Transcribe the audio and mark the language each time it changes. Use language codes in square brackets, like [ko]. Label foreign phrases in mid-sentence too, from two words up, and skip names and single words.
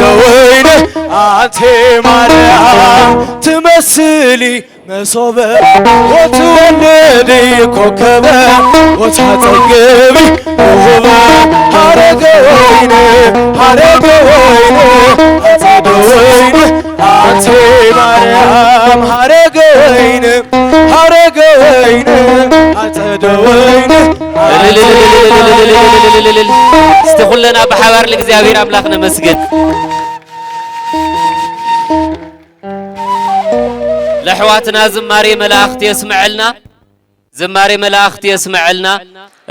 [am] ወይን አንቺ ማርያም ትመስሊ [gez] መሶበ ወትወልድ ኮከበ ወታጸግቢ ውሁበ ሐረገ ወይን ሐረገ ወይን አጸደ ወይን [am] አንቺ ማርያም [gez] ሐረገ ወይን ሐረገ ወይን አጸደ ወይን [ti] እስቲ ኩለና ብሓባር ለእግዚአብሔር አምላክ ነመስግን። ለሕዋትና ዝማሬ መላእኽት የስምዐልና ዝማሬ መላእኽት የስምዐልና